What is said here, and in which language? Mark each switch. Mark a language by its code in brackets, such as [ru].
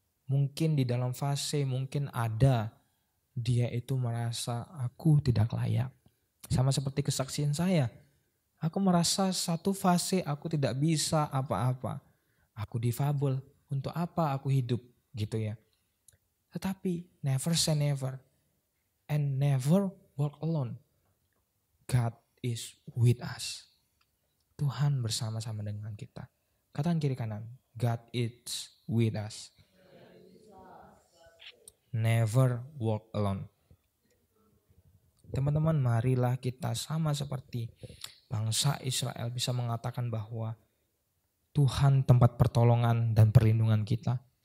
[id] Mungkin di dalam fase mungkin ada dia itu merasa aku tidak layak. Sama seperti kesaksian saya. Aku merasa satu fase aku tidak bisa apa-apa. Aku difabel. Untuk apa aku hidup gitu ya. [en] Tetapi never say never and never walk alone. God is with us. [id] Tuhan bersama-sama dengan kita. Katakan kiri kanan. [en] God is with us. Never walk alone. [id] Teman-teman, marilah kita sama seperti bangsa Israel bisa mengatakan bahwa Tuhan tempat pertolongan dan perlindungan kita.